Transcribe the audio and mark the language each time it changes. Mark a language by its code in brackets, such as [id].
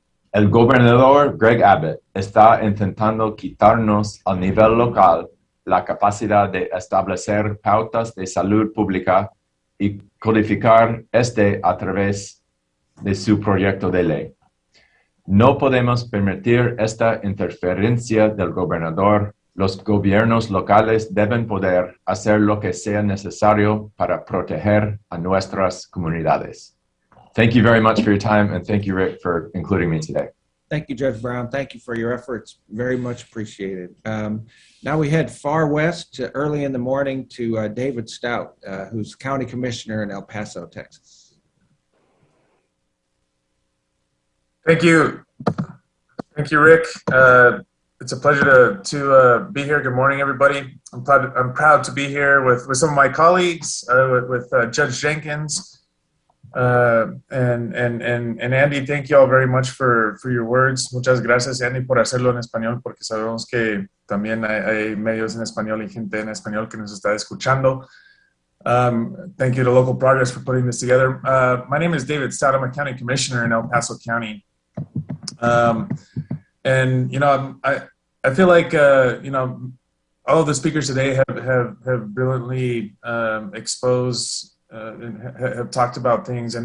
[es] El gobernador Greg Abbott está intentando quitarnos a nivel local la capacidad de establecer pautas de salud pública y codificar a través de su proyecto de ley. No podemos permitir esta interferencia del gobernador. Los gobiernos locales deben poder hacer lo que sea necesario para proteger a nuestras comunidades. [en] Thank you very much for your time, and thank you, Rick, for including me today. Thank you, Judge Brown. Thank you for your efforts. Very much appreciated. Now we head far west to early in the morning to David Stout, who's County Commissioner in El Paso, Texas. Thank you. Thank you, Rick. It's a pleasure to be here. Good morning, everybody. I'm proud to be here with some of my colleagues, with Judge Jenkins, and Andy. Thank you all very much for your words. [es] Muchas gracias, Andy, por hacerlo en español, porque sabemos que también hay medios en español y gente en español que nos está escuchando. [en] Thank you to Local Progress for putting this together. My name is David Stout. I'm a county commissioner in El Paso County. And, you know, I feel like, you know, all of the speakers today have brilliantly exposed and have talked about things.